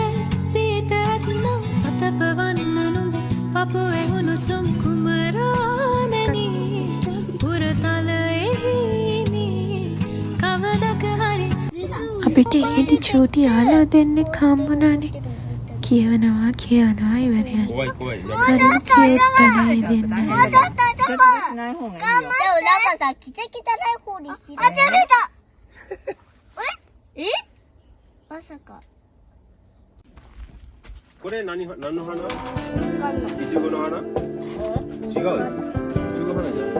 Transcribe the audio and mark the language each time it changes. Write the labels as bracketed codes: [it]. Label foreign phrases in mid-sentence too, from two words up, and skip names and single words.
[si] සීත ඇත්නම් සතපවන්න නුඹ පපුවේ උණුසුම් කුමරානනී පුරතලෙහිනී කවදක හරි අපිට ඒදි චූටි යාළුවෝ දෙන්නෙක් හම්බුණානේ. කියවනවා ඉවරයන්. හරිම කියුට් තමයි දෙන්න. [ja] まさかこれ何の花？イチゴの花？違う。イチゴ花じゃない。